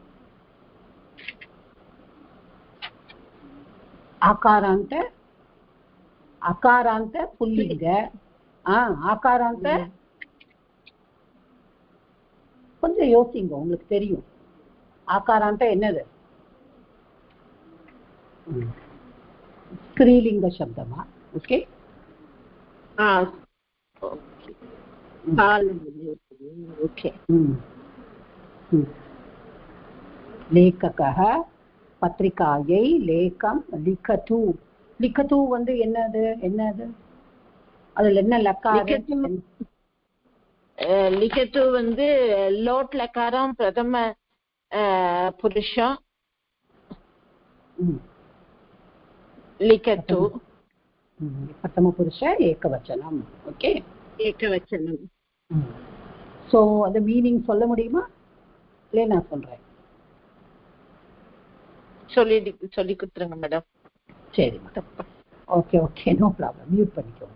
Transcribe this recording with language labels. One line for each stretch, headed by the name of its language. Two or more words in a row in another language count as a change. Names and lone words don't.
Sanskrit: अकारान्त पुल्लिङ्ग.
Tamil: ஆகாராந்த கொஞ்சம் யோசிங்க, உங்களுக்கு தெரியும். ஆகாராந்த என்னது? ஸ்திரீலிங்க சப்தமா? ஓகே,
Sanskrit: लेखकः पत्रिकायै लेखं लिखतु.
Tamil: लिखतु வந்து என்னது? அதுல என்ன லக்காரம்? லிகத்து வந்து
Sanskrit: लोट् लकारम् प्रथम पुरुषम्
Tamil: லிகத்து
Sanskrit: प्रथम पुरुष ஏகவச்சனம். ஓகே,
Tamil: ஏகவச்சனம். ஸோ அந்த மீனிங் சொல்ல முடியுமா? இல்லை நான் சொல்றேன். சொல்லி கொடுத்துருங்க மேடம். சரி மேடம். ஓகே ஓகே,
English: no problem.
Tamil: மியூட் பண்ணிக்கோங்க.